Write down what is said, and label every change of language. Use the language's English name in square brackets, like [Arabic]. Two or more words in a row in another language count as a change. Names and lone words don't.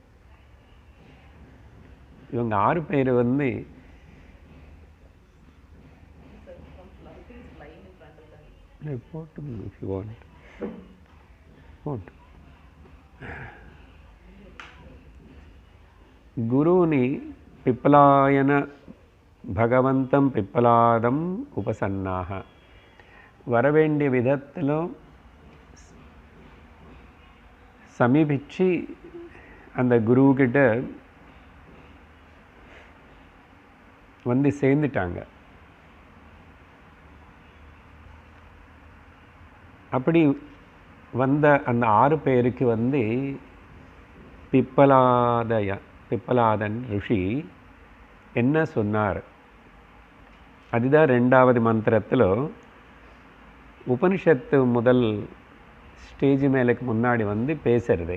[Tamil] இவங்க 6 பேர் வந்து குருని [Sanskrit] पिप्पलायन भगवन्तं पिप्पलादं उपसन्नाः. [Tamil] வரவேண்டிய விதத்தில் சமீபிச்சு அந்த குருக்கிட்ட வந்து சேர்ந்துட்டாங்க. அப்படி வந்த அந்த 6 பேருக்கு வந்து பிப்பலாதன் ரிஷி என்ன சொன்னார், அதுதான் ரெண்டாவது மந்திரத்தில் உபனிஷத்து முதல் ஸ்டேஜ் மேலுக்கு முன்னாடி வந்து பேசுறது.